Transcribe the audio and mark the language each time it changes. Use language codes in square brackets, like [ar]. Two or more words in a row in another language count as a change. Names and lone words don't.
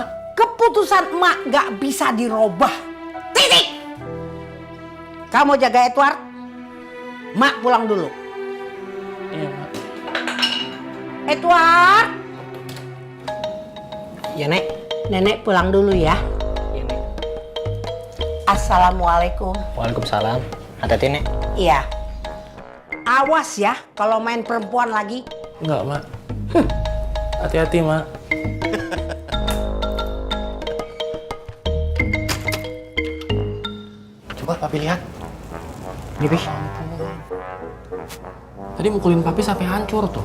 [id] Keputusan emak gak bisa dirubah. Titik. Kamu jaga Edward. Mak pulang dulu. Iya, Mak. Edward. Ya, Nek. Nenek pulang dulu ya. Ya, Nek. Assalamualaikum. Waalaikumsalam. Hati-hati, Nek. Iya. Awas ya kalau main perempuan lagi. Enggak, Mak. Hati-hati, Mak. Coba Papi lihat. Ini, Pi. Tadi mukulin Papi sampai hancur tuh.